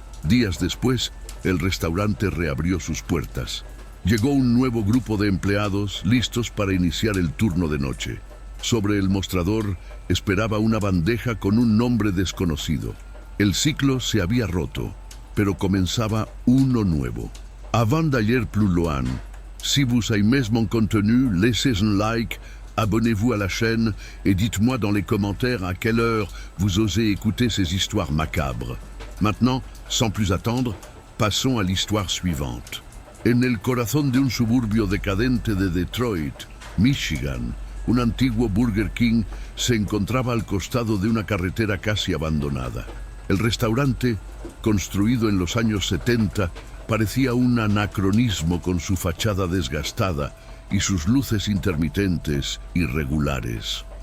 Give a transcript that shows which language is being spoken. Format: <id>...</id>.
<es>Días después, el restaurante reabrió sus puertas. Llegó un nuevo grupo de empleados listos para iniciar el turno de noche. Sobre el mostrador esperaba una bandeja con un nombre desconocido. El ciclo se había roto, pero comenzaba uno nuevo.</es> <fr>Avant d'aller plus loin, si vous aimez mon contenu, laissez un like, abonnez-vous à la chaîne et dites-moi dans les commentaires à quelle heure vous osez écouter ces histoires macabres. Maintenant, sans plus attendre, passons à l'histoire suivante.</fr> <es>En el corazón de un suburbio decadente de Detroit, Michigan, un antiguo Burger King se encontraba al costado de una carretera casi abandonada. El restaurante, construido en los años 70, parecía un anacronismo con su fachada desgastada y sus luces intermitentes irregulares.</es>